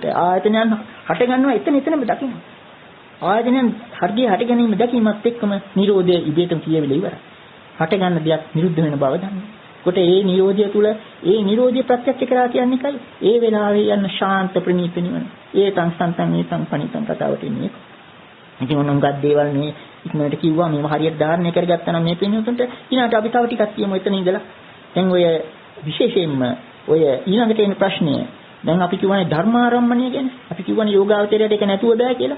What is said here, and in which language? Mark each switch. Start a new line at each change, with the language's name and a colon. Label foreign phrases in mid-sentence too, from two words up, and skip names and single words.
Sinhala: ආයතනයන් හට ගන්නවා එතනම දකින්න. ආයතනයන් හර්ගයේ හට ගැනීම දැකීමත් එක්කම නිරෝධය ඉබේටම කියවිලා ඉවරයි. හට ගන්න දෙයක් නිරුද්ධ වෙන බව දන්න. කොට ඒ නිරෝධය තුල ඒ නිරෝධය ප්‍රත්‍යක්ෂ කරා කියන්නේ කයි? ඒ වෙලාවේ යන ශාන්ත ප්‍රණීත නිවන.
Pali: ඒතං සන්තං ඒතං පණිතං
Sinhala: කතාවට ඉන්නේ. ඉතින් මොනංගත් දේවල් මේ ඉක්මනට කිව්වා මේව හරියට ධාරණය කරගත්තා නම් මේ පින්නතුන්ට ඊළඟට අපි තව ටිකක් කියමු එතන ඉඳලා. දැන් ඔය විශේෂයෙන්ම ඔය ඊළඟට එන ප්‍රශ්නය දැන් අපි කියවනේ ධර්මාරම්මණය ගැන. අපි කියවනේ යෝගාවචරයට ඒක නැතුව බෑ කියලා.